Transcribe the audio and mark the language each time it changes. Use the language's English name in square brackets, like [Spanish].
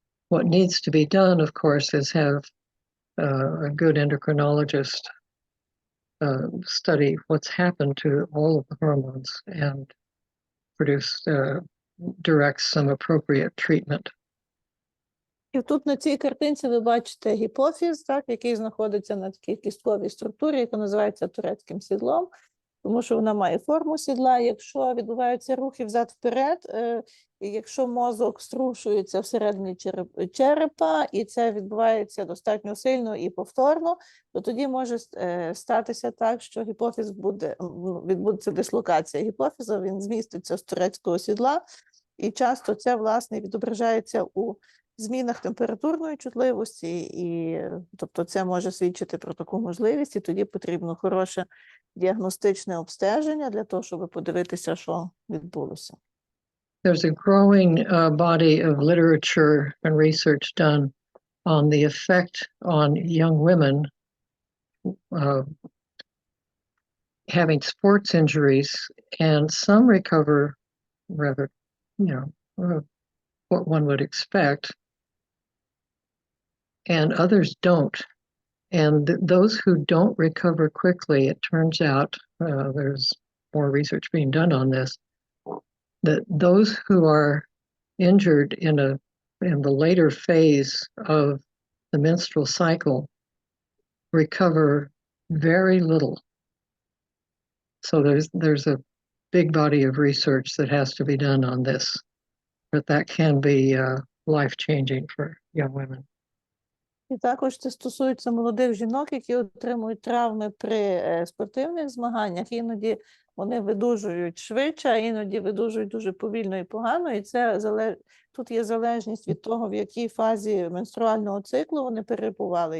[English] What needs to be done, of course, is have a good endocrinologist study what's happened to all of the hormones and direct some appropriate treatment. [Ukrainian] І тут на цій картинці ви бачите гіпофіз, так, який знаходиться на такій кістковій структурі, яка називається турецьким сідлом, тому що вона має форму сідла. Якщо відбуваються рухи взад-вперед, і якщо мозок струшується всередині черепа, і це відбувається достатньо сильно і повторно, то тоді може статися так, що гіпофіз відбудеться дислокація гіпофіза, він зміститься з турецького сідла, і часто це, власне, відображається у змінах температурної чутливості, і тобто це може свідчити про таку можливість, і тоді потрібно хороше діагностичне обстеження для того, щоб подивитися, що відбулося. [English] There's a growing body of literature and research done on the effect on young women having sports injuries, and some recover rather, what one would expect, and others don't. And those who don't recover quickly, it turns out, there's more research being done on this, that those who are injured in the later phase of the menstrual cycle recover very little. So there's a big body of research that has to be done on this, but that can be life-changing for young women. [Ukrainian] І також це стосується молодих жінок, які отримують травми при спортивних змаганнях. Іноді вони видужують швидше, а іноді видужують дуже повільно і погано. І це тут є залежність від того, в якій фазі менструального циклу вони перебували.